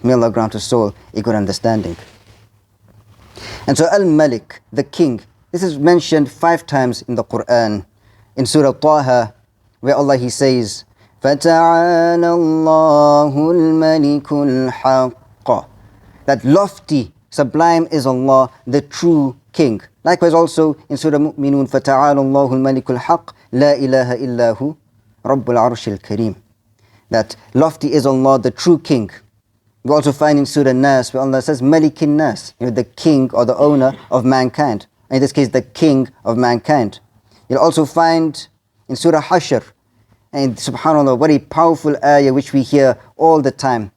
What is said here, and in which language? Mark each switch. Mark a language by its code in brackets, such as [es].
[en] May Allah grant us all a good understanding. And so Al-Malik, the king, this is mentioned 5 times in the Quran. In Surah Taha, where Allah He says, [ar] فَتَعَالَى اللَّهُ الْمَلِكُ الْحَقَّ. [en] That lofty, sublime is Allah, the true king. Likewise also in Surah Mu'minun, [ar] فَتَعَالَى اللَّهُ الْمَلِكُ الْحَقِّ لَا إِلَهَ إِلَّا هُ رَبُّ الْعَرْشِ الْكَرِيمِ. [en] That lofty is Allah, the true king. We also find in Surah Nas where Allah says, Malikin Nas, the king or the owner of mankind. In this case, the king of mankind. You'll also find in Surah Hashr, and subhanAllah, what a powerful ayah which we hear all the time.